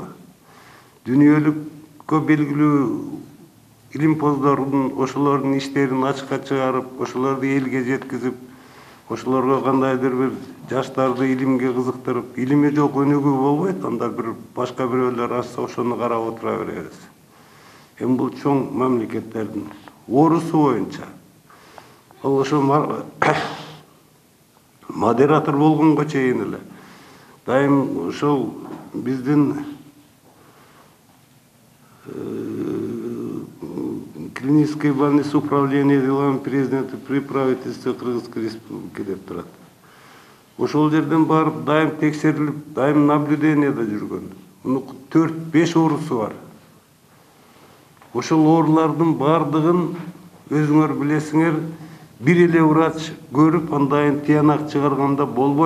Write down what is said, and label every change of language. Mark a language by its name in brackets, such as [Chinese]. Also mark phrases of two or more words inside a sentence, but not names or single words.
[Kyrgyz] Дүйнөлүккө белгилүү илимпоздордун ошолордун иштерин ачыкка чыгарып, ошолорду элге жеткизип, ошолорго кандайдыр бир жаштарды илимге кызыктырып, илими жок өнүгүү болбойт, анда бир башка бирөөлөр ачса ошону карап отура беребиз. Эми бул чоң мамлекеттердин орусу боюнча ал ошо модератор болгонго чейин эле дайым ошол биздин [Russian] клинической больницы управления делами президента при правительстве Кыргызской республики [Kyrgyz] деп турат. Ошол жерден барып дайым текшерилип, дайым наблюдениеде жүргөн. Муну 4-5 оорусу бар. Ошол оорулардын бардыгын өзүңөр билесиңер, бир эле врач көрүп, андайын тыянак чыгарганда болбойт.